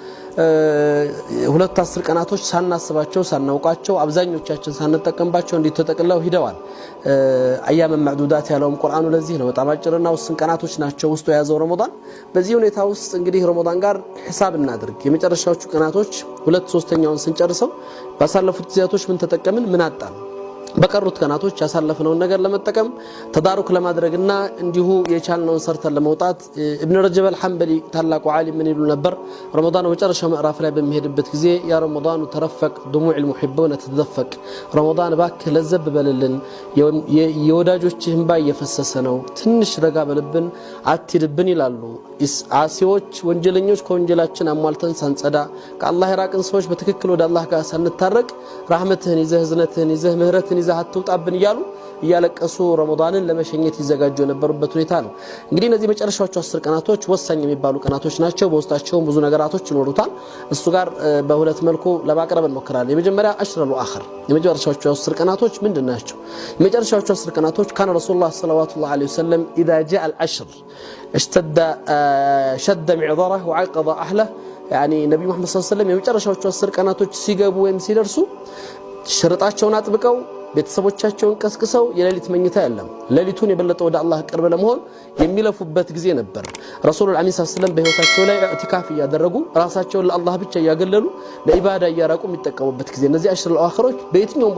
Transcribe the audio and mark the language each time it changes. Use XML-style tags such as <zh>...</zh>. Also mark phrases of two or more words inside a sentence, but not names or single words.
<am>ሁለት 10 ቀናቶች ሳናስባቸው ሳናውቃቸው አብዛኞቻችን ሳንጠቀምባቸው እንዲተጠቅለው ሂደዋል።</am> <ar>أيام معدودات</ar> <am>ያለውም ቁርአኑ ለዚህ ነው በጣም አጭርና ውስን ቀናቶች ናቸው ውስጡ የያዘው ረመዳን። በዚህ ሁኔታ ውስጥ እንግዲህ ረመዳን ጋር ሂሳብ እናድርግ። የመጨረሻዎቹ ቀናቶች 2/3ኛውን ስንጨርሰው ባሳለፉት ጊዜያቶች ምን ተጠቀምን ምን አጣን? በቀሩት ቀናቶች ያሳለፈነውን ነገር ለመጠቀም ተዳሩክ ለማድረግና እንዲሁ የቻልነውን ሰርተን ለመውጣት ኢብኑ ረጀብ አልሐንበሊ ታላቁ ዓሊም ምን ይሉ ነበር? ረመዳን መጨረሻው ምዕራፍ ላይ በሚሄድበት ጊዜ</am> <ar>يا رمضان ترفق دموع المحبون تتدفق</ar> <am>ረመዳን ባክ ለዘብ በልልን የወዳጆችህ እንባ እየፈሰሰ ነው ትንሽ ረጋ በልብን አትድብን ይላሉ። አሲዎች ወንጀለኞች ከወንጀላችን አሟልተን ሳንጸዳ ከአላህ የራቅን ሰዎች በትክክል ወደ አላህ ጋር ሳንታረቅ ረህመትህን ይዘህ ህዝነትህን ይዘህ ምህረትን ይዘህ አትውጣብን እያሉ እያለቀሱ ረመዳንን ለመሸኘት ይዘጋጁ የነበሩበት ሁኔታ ነው። እንግዲህ እነዚህ መጨረሻዎቹ 10 ቀናቶች ወሳኝ የሚባሉ ቀናቶች ናቸው። በውስጣቸው ብዙ ነገራቶች ይኖሩታል። እሱ ጋር በሁለት መልኩ ለማቅረብ እንሞክራለን። የመጀመሪያ</am> <ar>العشر الأخير</ar> <am>የመጨረሻዎቹ 10 ቀናቶች ምንድናቸው? የመጨረሻዎቹ 10 ቀናቶች</am> <ar>كان رسول الله صلى الله عليه وسلم اذا جاء العشر اشتد شد معذره وعقد اهله يعني</ar> <am>ነብዩ መሐመድ</am> <ar>صلى الله عليه وسلم</ar> <am>የመጨረሻዎቹ 10 ቀናቶች ሲገቡ ወይም ሲደርሱ ሽርጣቸውን አጥብቀው ቤተሰቦቻቸውን ቀስቅሰው የሌሊት መኝታ የለም ሌሊቱን የበለጠ ወደ አላህ ቅርብ ለመሆን የሚለፉበት ጊዜ ነበር። ረሱሉላህ</am> <ar>صلى الله عليه وسلم</ar> <am>በህይወታቸው ላይ ኢዕቲካፍ ያደረጉ ራሳቸውን ለአላህ ብቻ ያገለሉ ለኢባዳ ያራቁ የሚጠቀሙበት ጊዜ እነዚህ አሽረል አኺሮች በየትኛውም</am>